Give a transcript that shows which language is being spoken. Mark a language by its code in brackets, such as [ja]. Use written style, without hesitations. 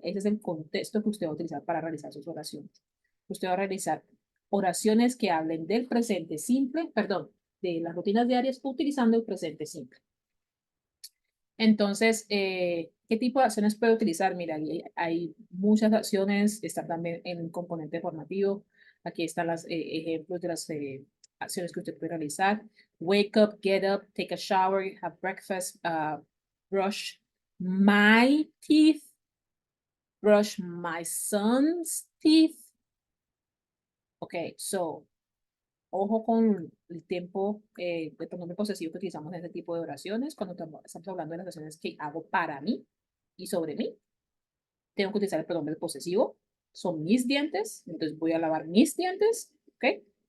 [es] Ese es el contexto que usted va a utilizar para realizar sus oraciones. Usted va a realizar oraciones que hablen del presente simple, perdón, de las rutinas diarias utilizando el presente simple. Entonces, ¿qué tipo de acciones puede utilizar? Mira, hay muchas acciones, está también en un componente formativo. Aquí están los ejemplos de las acciones que usted puede realizar. [en] Wake up, get up, take a shower, have breakfast, brush my teeth, brush my son's teeth. Okay, so [es] ojo con el tiempo, el pronombre posesivo que utilizamos en este tipo de oraciones, cuando estamos hablando de las acciones que hago para mí y sobre mí. Tengo que utilizar el pronombre posesivo. Son mis dientes, entonces voy a lavar mis dientes, ¿ok?